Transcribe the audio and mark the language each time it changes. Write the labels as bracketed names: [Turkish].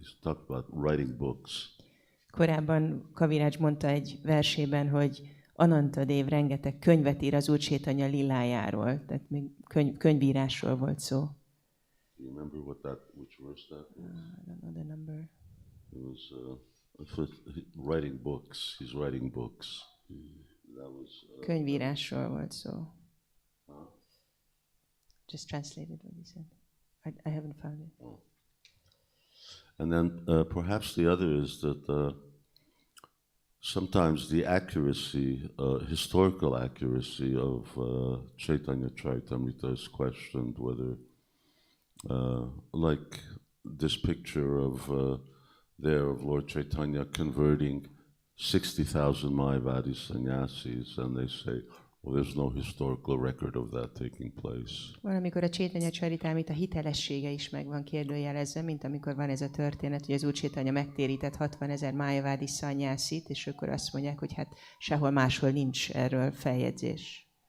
[English] He's talked about writing books. [Hungarian] Korábban Kaviraj mondta egy versében, hogy Ananta Dév rengeteg könyvet ír az Úr Chaitanya Lilájáról, tehát még könyvírásról volt szó. [English] Do you remember which verse that was? I don't know the number. It was writing books. He's writing books. That was [Hungarian] Könyvírásról volt szó. [English] Just translated what he said. I haven't found it. Oh. And then perhaps the other is that sometimes the accuracy, historical accuracy of Caitanya Charitamrita is questioned, whether, like this picture of Lord Chaitanya converting 60,000 Mayavadi sannyasis, and they say, well, there's no historical record of that taking place. [Hungarian] Valamikor a Chaitanya Charitamrita hitelessége is meg van kérdőjelezve, mint amikor van ez a történet, hogy az Úr Chaitanya megtérített 60 000 Mayavadi szannyasit, és akkor azt mondják, hogy hát sehol máshol nincs erről feljegyzés.